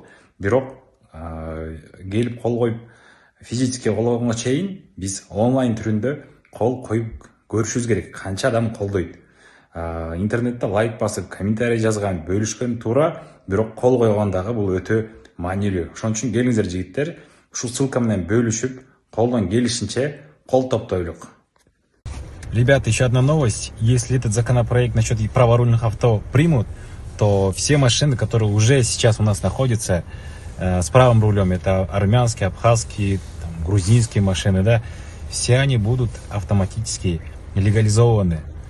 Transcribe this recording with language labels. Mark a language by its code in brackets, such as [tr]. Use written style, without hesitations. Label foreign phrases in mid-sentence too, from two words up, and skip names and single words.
[ky] Бирок келип кол коюп физически кол койгонго чейин биз онлайн түрүндө кол коюп көрүшүбүз керек. Канча адам колдойт? Интернетте лайк басып, комментарий жазган, бөлүшкөн туура, бирок кол койгон дагы бул өтө маанилүү. Ошон үчүн келиңиздер жигиттер, ушул ссылка менен бөлүшүп, колдон келишинче кол топтойлук. [ru] Ребята, еще одна новость. Если этот законопроект насчет праворульных авто примут, то все машины, которые уже сейчас у нас находятся с правым рулем, это армянские, абхазские, там, грузинские машины, да, все они будут автоматически легализованы.